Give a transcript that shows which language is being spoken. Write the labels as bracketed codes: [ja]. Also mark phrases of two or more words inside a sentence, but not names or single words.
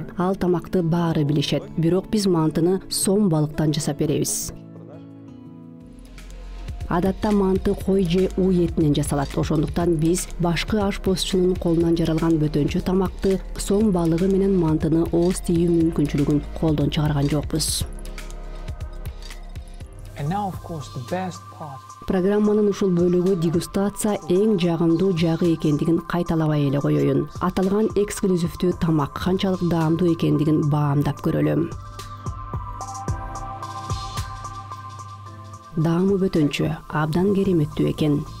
[ky] Ал тамакты баары билишет, бирок биз мантыны сом балыктан жасап беребиз. Адатта манты кой же уу этинен жасалат. Ошондуктан биз башкы ашпозчунун колунан жаралган бөтөнчө тамакты сом балыгы менен мантыны ооз тийүү мүмкүнчүлүгүн колдон чыгарган жокпуз. [en] And now, of course, the best part. [ky] Программанын ушул бөлүгү дегустация эң жагымдуу жагы экендигин кайталабай эле коеюн. Аталган эксклюзивдүү тамак канчалык даамдуу экендигин баамдап көрөлүм. Даамы бөтөнчө, абдан кереметтүү экен.